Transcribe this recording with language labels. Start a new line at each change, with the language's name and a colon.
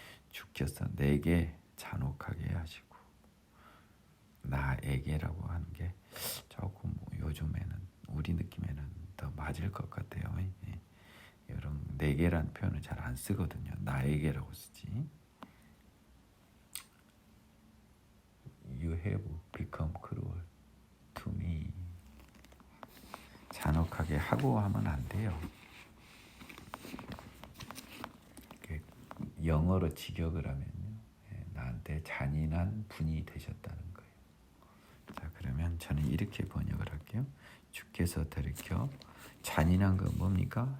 Korean: 주께서 내게 잔혹하게 하시고, 나에게라고 하는 게 조금 요즘에는 우리 느낌에는 더 맞을 것 같아요. 이런 내게란 표현을 잘 안 쓰거든요. 나에게라고 쓰지.
English: You have become cruel to me.
Korean: 잔혹하게 하고 하면 안 돼요. 영어로 직역을 하면요, 나한테 잔인한 분이 되셨다는 거예요. 자, 그러면 저는 이렇게 번역을 할게요. 주께서 돌이켜, 잔인한 건 뭡니까?